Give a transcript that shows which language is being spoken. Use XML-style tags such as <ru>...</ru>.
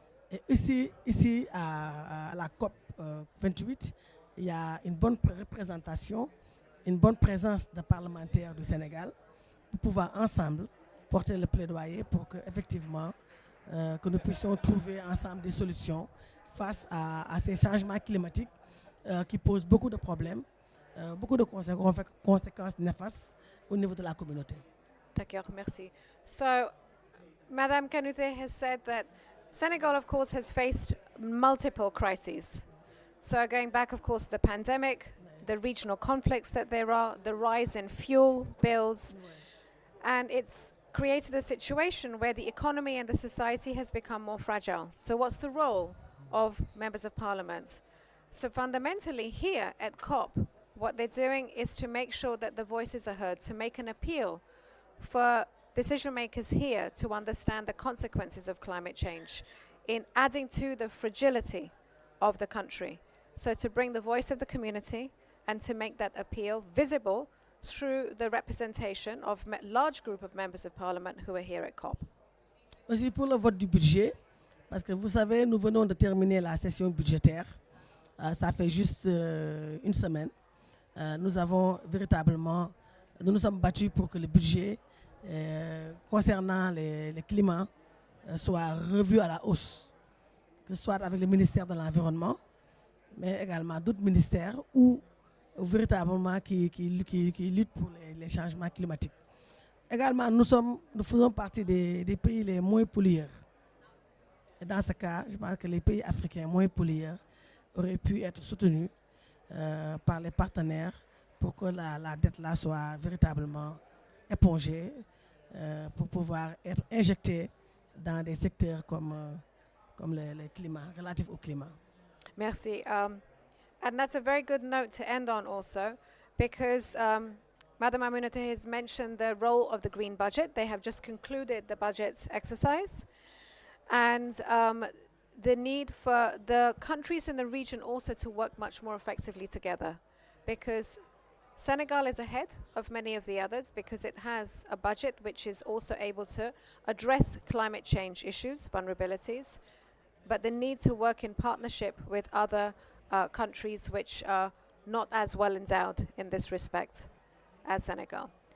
<fr>Et ici à la COP 28, il y a une bonne représentation, une bonne présence de parlementaires du Sénégal pour pouvoir ensemble porter le plaidoyer pour que effectivement que nous puissions trouver ensemble des solutions face à ces changements climatiques qui posent beaucoup de problèmes, beaucoup de conséquences néfastes au niveau de la communauté. D'accord, merci.</fr> <en>So, Madame Kanouté has said that Senegal, of course, has faced multiple crises. So going back, of course, the pandemic, the regional conflicts that there are, the rise in fuel bills, and it's created a situation where the economy and the society has become more fragile. So what's the role of members of parliament? So fundamentally here at COP, what they're doing is to make sure that the voices are heard, to make an appeal for decision makers here to understand the consequences of climate change in adding to the fragility of the country. So to bring the voice of the community and to make that appeal visible through the representation of a large group of members of parliament who are here at COP.</en> <fr>aussi pour le vote du budget, parce que vous savez, nous venons de terminer la session budgétaire. Ça fait juste une semaine. Nous avons véritablement, nous nous sommes battus pour que le budget concernant les climats soit revu à la hausse, que ce soit avec le ministère de l'Environnement, mais également d'autres ministères ou véritablement qui luttent pour les changements climatiques. Également, nous faisons partie des pays les moins pollueurs. Et dans ce cas, je pense que les pays africains moins pollueurs auraient pu être soutenus par les partenaires pour que la dette là soit véritablement épongée pour pouvoir être injectée dans des secteurs comme le climat, relatifs au climat. Merci.</fr> <en>And that's a very good note to end on also, because Madam Aminata has mentioned the role of the green budget. They have just concluded the budget exercise. And the need for the countries in the region also to work much more effectively together, because Senegal is ahead of many of the others because it has a budget which is also able to address climate change issues, vulnerabilities, but the need to work in partnership with other countries which are not as well endowed in this respect as Senegal.</en>